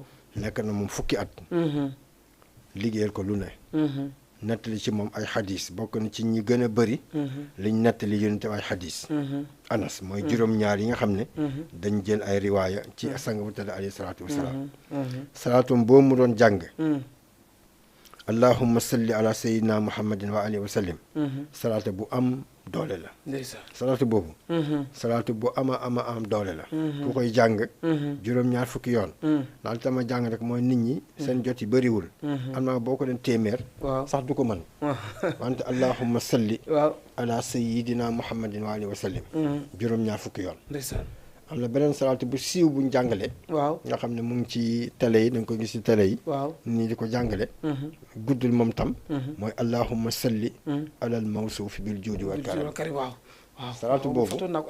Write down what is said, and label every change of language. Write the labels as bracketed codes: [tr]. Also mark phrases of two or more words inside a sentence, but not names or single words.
[wo] nekk na moom fukki at liggéeyal ko lu ne nettali ci moom ay xadis bokk na ci ñi gën a bëri liñ nettali yonent bi ay xadis Anas mooy juróom-ñaar yi nga xam ne dañ jël ay riwaaya ci sang bu tedd [ar] عليه الصلاة والسلام [wo] salaatum boobu mu doon jàng allahumma [ar] صل على سيدنا محمد وعلى آله وسلم [wo] salaatu bu am doole la salaatu boobu salaatu bu am doole la ku koy jàng juróom-ñaar fukki yoon daal tama jàng rek mooy nit ñi seen jot yi bëriwul am naa boo ko den téeméer sax du ko mën wante [ar] اللهم صل على سيدنا محمد وعلى آله وسلم [wo] juróom-ñaar fukki yoon am na beneen salaatu bu siiw buñ jàngale waaw nga xam ne mu ngi ci télé yi da nga ko gis ci télé yi waaw nii di ko jàngale guddul moom tam mooy [ar] اللهم صل على الموصوف بالجود والكرم [wo] waaw waaw salaatu boobu foto nag